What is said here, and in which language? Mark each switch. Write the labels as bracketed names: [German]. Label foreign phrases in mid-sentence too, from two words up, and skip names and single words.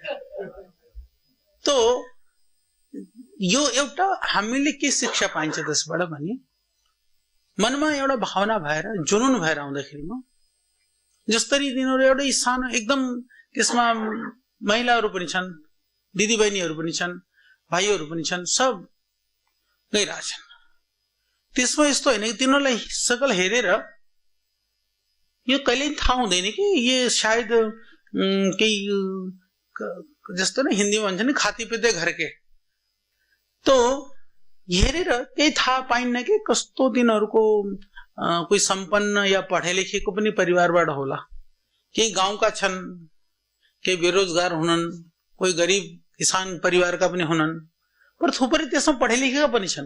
[Nepali] तो यो एउटा हामीले के शिक्षा पाइन्छ त्यसबाट भने, मनमा एउटा भावना भएर जुनून भएर आउँदाखेरिमा जसरी तिनीहरू एउटै सानो एकदम, त्यसमा महिलाहरू पनि छन्, दिदी बहिनीहरू पनि छन्, भाइहरू पनि छन्, सब गइरहेछन्। त्यसमा यस्तो हैन कि तिनीहरूलाई सकल हेरेर यो कहिले थाहा हुँदैन कि ये सायद केही जस्तो नै हिन्दीमा भन्छ नि, [Hindi] खाती पिते घर के। [Nepali] तो हेरेर केही थाहा पाइन्न कि कस्तो तिनीहरूको कोही सम्पन्न या पढे लेखेको पनि परिवारबाट होला, केही गाउँका छन्, केही बेरोजगार हुनन्, कोही गरिब किसान परिवारका पनि हुनन्, पर थुप्रै त्यसमा पढे लेखेका पनि छन्।